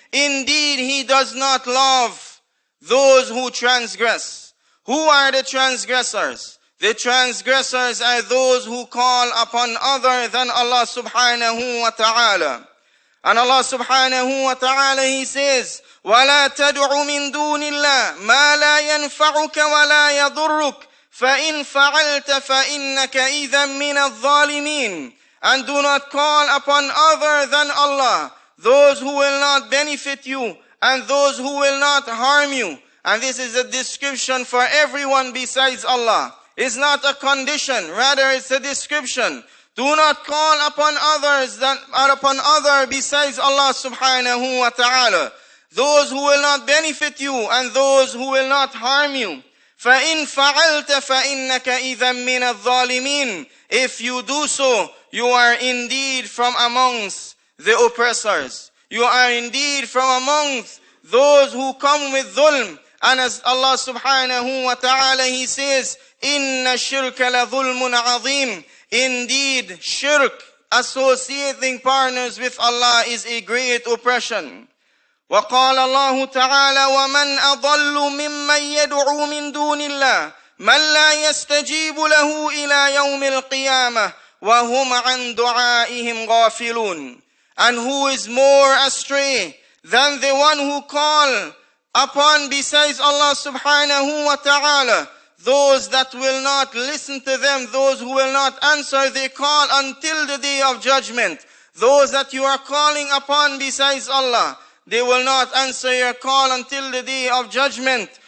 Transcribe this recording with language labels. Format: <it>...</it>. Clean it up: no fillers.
<en>Indeed, He does not love those who transgress. Who are the transgressors? The transgressors are those who call upon other than Allah subhanahu wa ta'ala. And Allah subhanahu wa ta'ala, He says,</en> <ar>وَلَا تَدْعُ مِن دُونِ اللَّهِ مَا لَا يَنْفَعُكَ وَلَا يَضُرُّكَ فَإِنْ فَعَلْتَ فَإِنَّكَ إِذًا مِنَ الظَّالِمِينَ.</ar> <en>And do not call upon other than Allah, those who will not benefit you and those who will not harm you. And this is a description for everyone besides Allah. It's not a condition, rather it's a description. Do not call upon others besides Allah subhanahu wa ta'ala, those who will not benefit you and those who will not harm you.</en> <ar>فَإِنْ فَعَلْتَ فَإِنَّكَ إِذًا مِنَ الظَّالِمِينَ.</ar> <en>If you do so, you are indeed from amongst the oppressors. You are indeed from amongst those who come with dhulm. And as Allah subhanahu wa ta'ala, He says,</en> <ar>إِنَّ الشِّرْكَ لَظُلْمٌ عَظِيمٌ.</ar> <en>Indeed, shirk, associating partners with Allah, is a great oppression.</en> <ar>وقال الله تعالى ومن أضل ممن يدعو من دون الله من لا يستجيب له إلى يوم القيامة وهم عن دعائهم غافلون.</ar> <en>And who is more astray than the one who call upon besides Allah subhanahu wa ta'ala, those that will not listen to them, those who will not answer their call until the day of judgment. Those that you are calling upon besides Allah, they will not answer your call until the day of judgment.</en>